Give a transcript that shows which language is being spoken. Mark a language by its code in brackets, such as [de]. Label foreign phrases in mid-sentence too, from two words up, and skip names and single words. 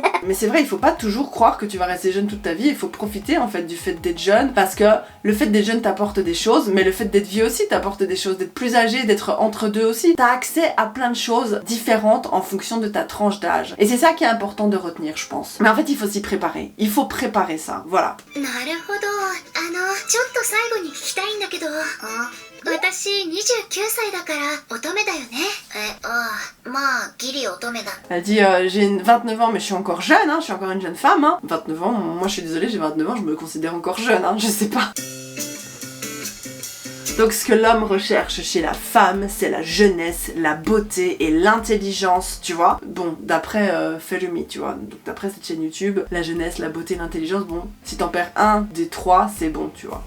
[fr] Mais c'est vrai, il faut pas toujours croire que tu vas rester jeune toute ta vie, il faut profiter en fait du fait d'être jeune, parce que le fait d'être jeune t'apporte des choses, mais le fait d'être vieux aussi t'apporte des choses, d'être plus âgé, d'être entre deux aussi. T'as accès à plein de choses différentes en fonction de ta tranche d'âge. Et c'est ça qui est important de retenir, je pense. Mais en fait, il faut s'y préparer. Il faut préparer ça, voilà. [ja] なるほど。ちょっと最後に聞きたいんだけど、私29歳だから乙女だよね。まあギリ乙女だ。 [fr] Elle dit j'ai 29 ans mais je suis encore jeune, hein, je suis encore une jeune femme. Hein. 29 ans, moi je suis désolée, j'ai 29 ans, je me considère encore jeune, hein, je sais pas. Donc ce que l'homme recherche chez la femme, c'est la jeunesse, la beauté et l'intelligence, tu vois. Bon, d'après Felumi, tu vois, donc d'après cette chaîne YouTube, la jeunesse, la beauté, l'intelligence, bon, si t'en perds un des trois, c'est bon, tu vois.